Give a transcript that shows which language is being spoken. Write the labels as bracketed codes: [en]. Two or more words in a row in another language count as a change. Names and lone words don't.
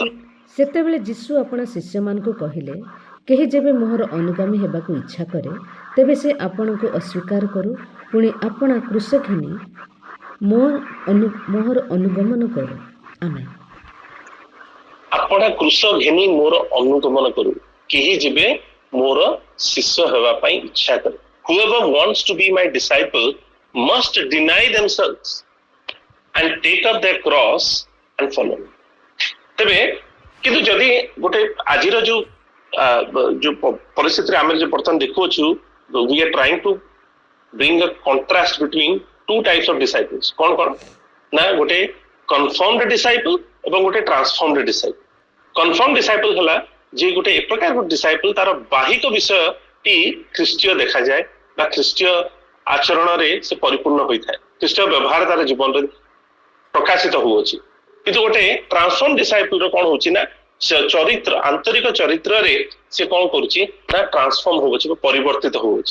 [or] ସେତେବେଳେ ଯୀଶୁ ଆପଣା ଶିଷ୍ୟମାନଙ୍କୁ କହିଲେ, କେହି ଯେବେ ମୋହର ଅନୁଗାମୀ ହେବାକୁ ଇଚ୍ଛା କରେ, ତେବେ ସେ ଆପଣଙ୍କୁ ଅସ୍ୱୀକାର କରୁ, ପୁଣି ଆପଣା କ୍ରୁଶ ଘେନି ମୋହର ଅନୁଗମନ କରୁ। ଆମେନ୍। ଆପଣା କ୍ରୁଶ ଘେନି ମୋର ଅନୁଗମନ କରୁ, କେହି ଯେବେ ମୋର ଶିଷ୍ୟ ହେବା ପାଇଁ ଇଚ୍ଛା କରେ। [en] Whoever wants to be my disciple must deny themselves and take up their cross and follow me. [or] ତେବେ କିନ୍ତୁ ଯଦି ଗୋଟେ ଆଜିର ଯୋଉ ପରିସ୍ଥିତିରେ ଆମେ ଯୋଉ ବର୍ତ୍ତମାନ ଦେଖୁଅଛୁ, [en] we are trying to bring a contrast between two types of disciples. [or] କଣ କଣ ନା ଗୋଟେ [en] confirmed disciple [or] ଏବଂ ଗୋଟେ [en] transformed disciple. Confirmed disciple [or] ହେଲା ଯେ ଗୋଟେ ଏ ପ୍ରକାର ଗୋଟେ disciple, ତାର ବାହିକ ବିଷୟଟି ଖ୍ରୀଷ୍ଟୀୟ ଦେଖାଯାଏ ବା ଖ୍ରୀଷ୍ଟୀୟ ଆଚରଣରେ ସେ ପରିପୂର୍ଣ୍ଣ ହୋଇଥାଏ, ଖ୍ରୀଷ୍ଟୀୟ ବ୍ୟବହାର ତାର ଜୀବନରେ ପ୍ରକାଶିତ ହଉଅଛି। କିନ୍ତୁ ଗୋଟେ [en] transform disciple [or] ର କଣ ହଉଛି ନା ଚରିତ୍ର, ଆନ୍ତରିକ ଚରିତ୍ରରେ ସେ କଣ କରୁଛି ନା ଟ୍ରାନ୍ସଫର୍ମ ହଉଛି ବା ପରିବର୍ତ୍ତିତ ହଉଛି।